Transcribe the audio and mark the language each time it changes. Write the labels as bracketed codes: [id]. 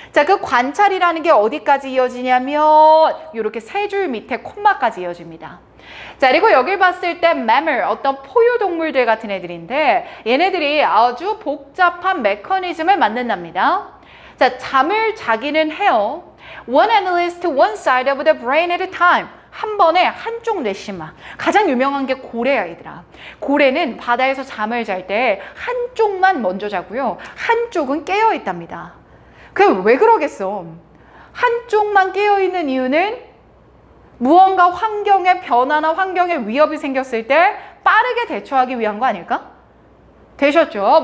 [ko] 자, 그 관찰이라는 게 어디까지 이어지냐면 이렇게 세 줄 밑에 콤마까지 이어집니다. 자, 그리고 여길 봤을 때 mammal, 어떤 포유동물들 같은 애들인데 얘네들이 아주 복잡한 메커니즘을 만든답니다. 자, 잠을 자기는 해요. [en] One analyst, one side of the brain at a time. [ko] 한 번에 한쪽 뇌심만. 가장 유명한 게 고래야, 얘들아. 고래는 바다에서 잠을 잘 때 한쪽만 먼저 자고요. 한쪽은 깨어 있답니다. 그게 왜 그러겠어? 한쪽만 깨어 있는 이유는 무언가 환경의 변화나 환경의 위협이 생겼을 때 빠르게 대처하기 위한 거 아닐까? 되셨죠?